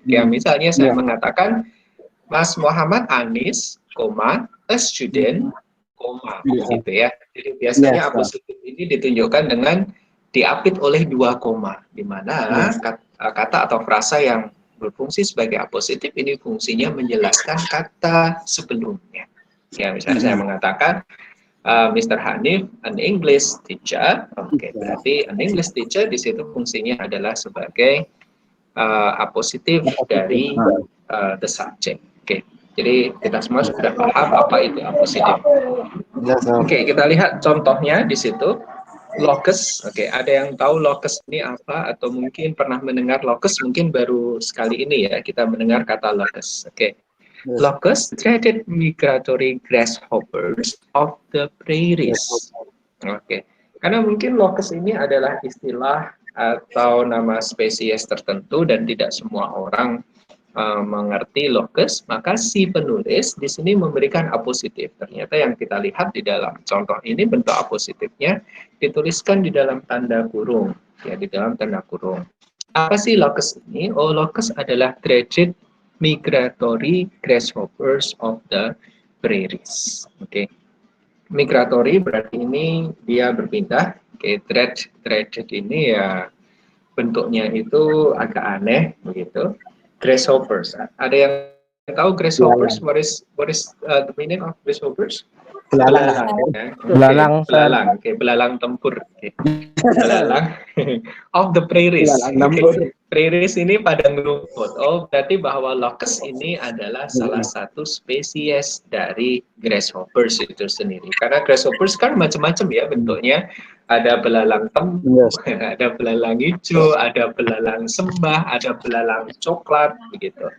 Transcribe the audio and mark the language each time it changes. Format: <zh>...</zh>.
<id>Ya, misalnya saya mengatakan Mas Muhammad Anis,</id> <en>a student,</en> <id>gitu ya. Jadi biasanya apositif ini ditunjukkan dengan diapit oleh 2 koma, di mana kata atau frasa yang berfungsi sebagai apositif ini fungsinya menjelaskan kata sebelumnya. Ya, misalnya saya mengatakan Mr.</id> <en>Hanif, an English teacher.</en> <id>Oke, berarti</id> <en>an English teacher</en> <id>di situ fungsinya adalah sebagai apositif dari</id> <en>the subject.</en> <id>Oke, jadi kita semua sudah paham apa itu apositif. Oke, kita lihat contohnya di situ. Locus. Oke, ada yang tahu locus ini apa atau mungkin pernah mendengar locus? Mungkin baru sekali ini ya kita mendengar kata locus. Oke.</id> <en>Locust, dreaded migratory grasshoppers of the prairies.</en> <id>Oke, karena mungkin locust ini adalah istilah atau nama spesies tertentu dan tidak semua orang mengerti locust, maka si penulis di sini memberikan apositif. Ternyata yang kita lihat di dalam contoh ini bentuk apositifnya dituliskan di dalam tanda kurung, ya di dalam tanda kurung. Apa sih locust ini? Oh, locust adalah</id> <en>dreaded migratory grasshoppers of the prairies.</en> <id>Oke. Migratory berarti ini dia berpindah. Oke, dreaded ini ya bentuknya itu agak aneh begitu. Grasshoppers. Ada yang tahu grasshoppers?</id> <en>What is the meaning of grasshoppers?</en> <id>Belalang. Belalang. Oke, belalang tempur. Okay.</id> <en>Belalang of the prairies.</en> <id>Prairies ini padang rumput. Oh, berarti bahwa locust ini adalah salah satu spesies dari grasshoppers itu sendiri. Karena grasshoppers kan macam-macam ya bentuknya. Ada belalang tempur, ada belalang hijau, ada belalang sembah, ada belalang coklat, begitu.</id>